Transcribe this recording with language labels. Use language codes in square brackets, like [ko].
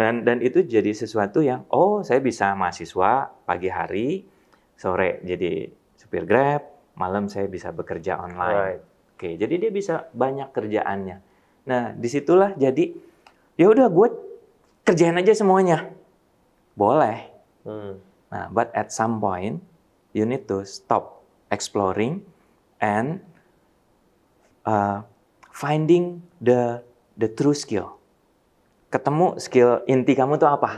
[id] Dan itu jadi sesuatu yang, oh saya bisa mahasiswa pagi hari, sore jadi supir Grab, malam saya bisa bekerja online. Oke, jadi dia bisa banyak kerjaannya. Nah, disitulah jadi, ya udah gue kerjain aja semuanya. Boleh. [en] Nah, but at some point, you need to stop exploring and finding the true skill. [id] Ketemu skill inti kamu tuh apa?